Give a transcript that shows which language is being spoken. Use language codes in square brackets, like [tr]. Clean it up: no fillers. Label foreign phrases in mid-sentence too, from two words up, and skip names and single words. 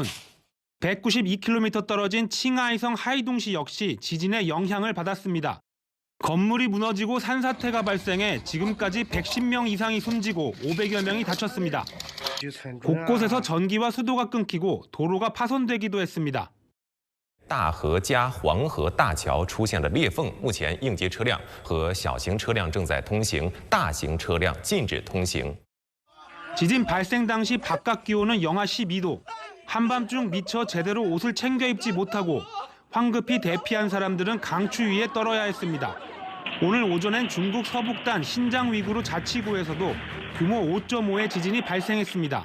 [ko] 192km 떨어진 칭하이성 하이둥시 역시 지진의 영향을 받았습니다. 건물이 무너지고 산사태가 발생해 지금까지 110명 이상이 숨지고 500여 명이 다쳤습니다. 곳곳에서 전기와 수도가 끊기고 도로가 파손되기도 했습니다. [zh] 大河加黄河大桥出现了裂缝，目前应急车辆和小型车辆正在通行，大型车辆禁止通行。 [ko] 지진 발생 당시 바깥 기온은 영하 12도. 한밤중 미처 제대로 옷을 챙겨 입지 못하고 황급히 대피한 사람들은 강추위에 떨어야 했습니다. 오늘 오전엔 중국 서북단 신장 위구르 자치구에서도 규모 5.5의 지진이 발생했습니다.